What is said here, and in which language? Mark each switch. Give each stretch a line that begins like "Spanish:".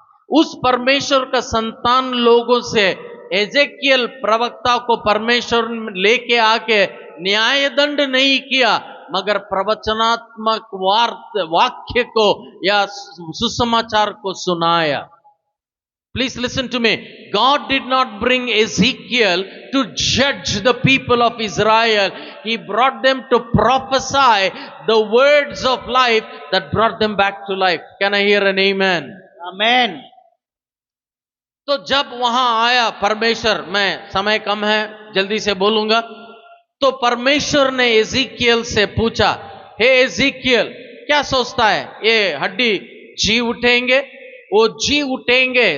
Hindi: उस परमेश्वर का संतान लोगों से एजेकियल प्रवक्ता को परमेश्वर लेके आके न्याय दंड नहीं किया, मगर प्रवचनात्मक वाक्य को या सुसमाचार को सुनाया।
English: Please listen to me. God did not bring Ezekiel to judge the people of Israel. He brought them to prophesy the words of life that brought them back to life. Can I hear an amen? Amen.
Hindi: तो जब वहां आया परमेश्वर, मैं समय कम है जल्दी से बोलूंगा, तो परमेश्वर ने एजीकियल से पूछा, हे एजीकियल, क्या सोचता है ये हड्डी जी उठेंगे? वो जी उठेंगे।